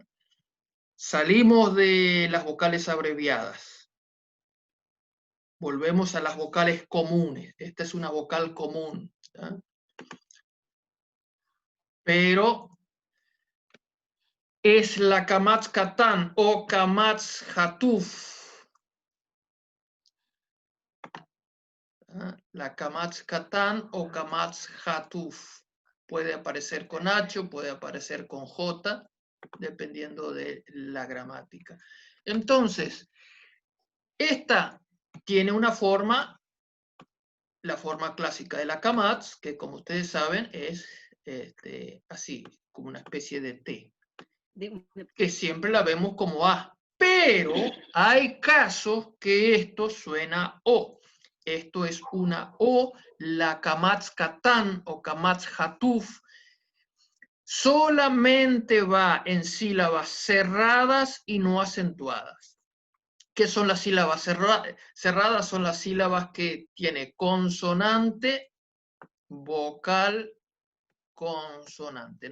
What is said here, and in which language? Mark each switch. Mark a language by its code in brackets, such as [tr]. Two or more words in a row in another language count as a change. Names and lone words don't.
[es] Salimos de las vocales abreviadas. Volvemos a las vocales comunes. Esta es una vocal común. ¿Tá? Pero es la kamatz katan o kamatz hatuf. La kamatz katan o kamatz hatuf. Puede aparecer con H, puede aparecer con J, dependiendo de la gramática. Entonces, esta tiene una forma, la forma clásica de la kamatz, que como ustedes saben es así, como una especie de T, que siempre la vemos como A. Pero hay casos que esto suena O. Esto es una O, la kamatz katan o kamatz hatuf, solamente va en sílabas cerradas y no acentuadas. ¿Qué son las sílabas cerradas? Son las sílabas que tiene consonante, vocal, consonante.